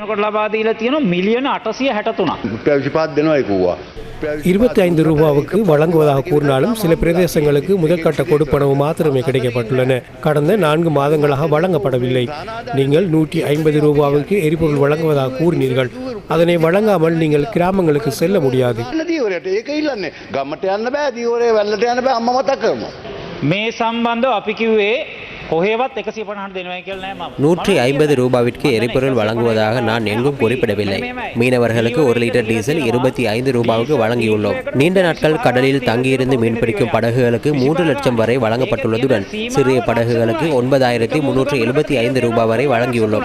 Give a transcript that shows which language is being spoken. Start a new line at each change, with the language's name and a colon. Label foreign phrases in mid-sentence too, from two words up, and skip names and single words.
Tamil: 25 ரூபாவுக்கு வழங்குவதாக கூறினாலும் சில பிரதேசங்களுக்கு முதற்கட்ட கொடுப்பனவு மாத்திரமே கிடைக்கப்பட்டுள்ளன. கடந்த 4 மாதங்களாக வழங்கப்படவில்லை. நீங்கள் 150 ரூபாவுக்கு எரிபொருள் வழங்குவதாக கூறினீர்கள். அதனை வழங்காமல் நீங்கள் கிராமங்களுக்கு செல்ல முடியாது.
Sinhala: මේ සම්බන්ධව අපි කිව්වේ කොහෙවත් 150 දෙනවා කියලා නෑ මම.
Tamil: 150 ரூபாவிற்கு எரிபொருள் வழங்குவதாக நான் எங்கும் குறிப்பிடவில்லை. மீனவர்களுக்கு 1 லிட்டர் டீசல் 25 ரூபாவுக்கு வழங்கியுள்ளோம். நீண்ட நாட்கள் கடலில் தங்கியிருந்து மீன்பிடிக்கும் படகுகளுக்கு 3 லட்சம் வரை வழங்கப்பட்டுள்ளதுடன் சிறிய படகுகளுக்கு 9375 ரூபாய் வரை வழங்கியுள்ளோம்.